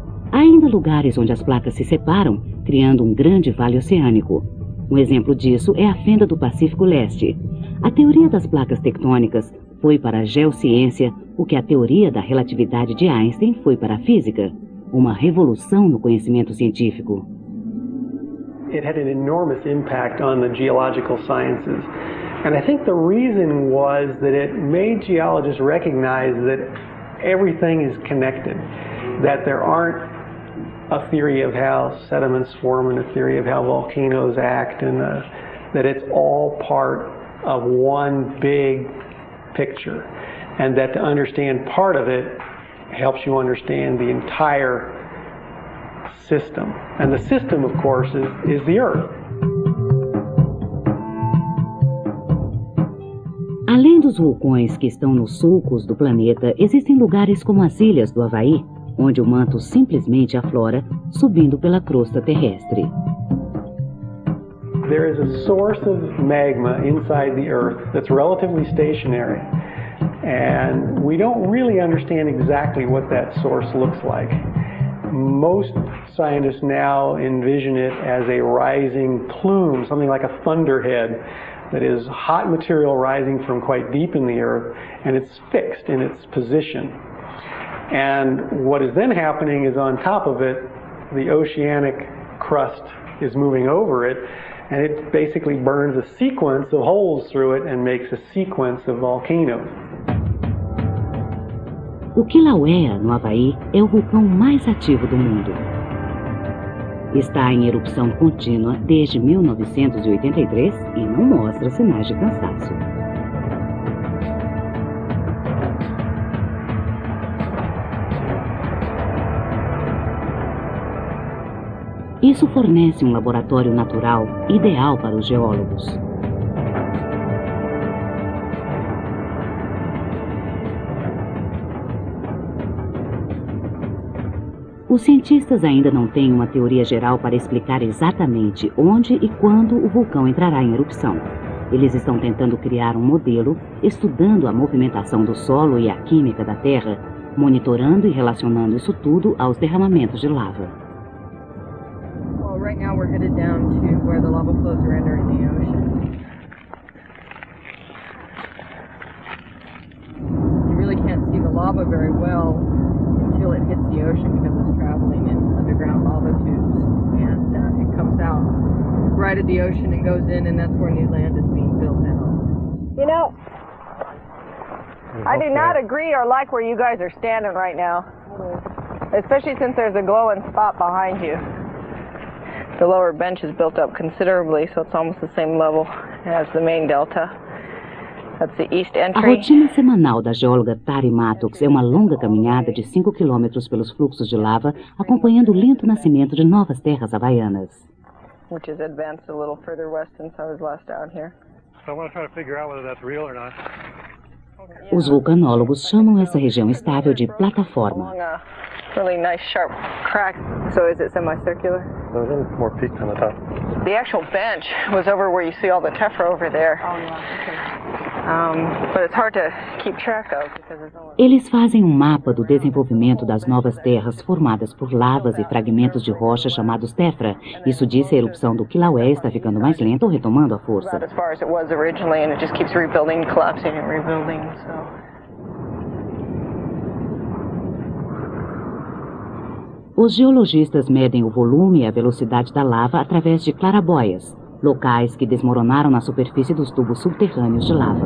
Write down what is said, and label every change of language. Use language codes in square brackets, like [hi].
[pt] Há ainda lugares onde as placas se separam, criando um grande vale oceânico. Um exemplo disso é a fenda do Pacífico Leste. A teoria das placas tectônicas foi para a geociência o que a teoria da relatividade de Einstein foi para a física. Uma revolução no conhecimento científico. [en] It had an enormous impact on the geological sciences. And I think the reason was that it made geologists recognize that everything is connected, that there aren't a theory of how sediments form and a theory of how volcanoes act, and that it's all part of one big picture, and that to understand part of it helps you understand the entire system. And the system, of course, is the Earth. [pt] Além dos vulcões que estão nos sulcos do planeta, existem lugares como as ilhas do Havaí, onde o manto simplesmente aflora, subindo pela crosta terrestre. [en] There is a source of magma inside the Earth that's relatively stationary, and we don't really understand exactly what that source looks like. Most scientists now envision it as a rising plume, something like a thunderhead, that is hot material rising from quite deep in the Earth, and it's fixed in its position. And what is then happening is on top of it, the oceanic crust is moving over it, and it basically burns a sequence of holes through it and makes a sequence of volcanoes. [pt] O Kilauea, no Havaí, é o vulcão mais ativo do mundo. Está em erupção contínua desde 1983 e não mostra sinais de cansaço. Isso fornece um laboratório natural ideal para os geólogos. Os cientistas ainda não têm uma teoria geral para explicar exatamente onde e quando o vulcão entrará em erupção. Eles estão tentando criar um modelo, estudando a movimentação do solo e a química da Terra, monitorando e relacionando isso tudo aos derramamentos de lava. [en] Well, right now we're headed down to where the lava flows are entering the ocean. You really can't see the lava very well until it hits the ocean because it's traveling in underground lava tubes, and it comes out right at the ocean and goes in, and that's where new land is being built now. You know, I do not agree or like where you guys are standing right now, especially since there's a glowing spot behind you. The lower bench is built up considerably, so it's almost the same level as the main delta. That's the east [pt] A [en] entry. [pt] rotina semanal da geóloga Tari Mattox é uma longa caminhada de 5 quilômetros pelos fluxos de lava, acompanhando o lento nascimento de novas terras havaianas. [en] Which is advanced a little further west since I was last down here. So I want to try to figure out whether that's real or not. [pt] Os vulcanólogos chamam essa região estável de plataforma. [en] Along a really nice sharp crack. So is it semicircular? There's a little more peaked on the top. The actual bench was over where you see all the tephra over there. Oh, yeah, okay. But it's hard to keep track of because there's no... [pt] Eles fazem um mapa do desenvolvimento das novas terras formadas por lavas e fragmentos de rocha chamados tephra. Isso diz se a erupção do Kilauea está ficando mais lenta ou retomando a força. [en] Not as far as it was originally, and it just keeps rebuilding, collapsing and rebuilding, so... [pt] Os geologistas medem o volume e a velocidade da lava através de clarabóias, locais que desmoronaram na superfície dos tubos subterrâneos de lava.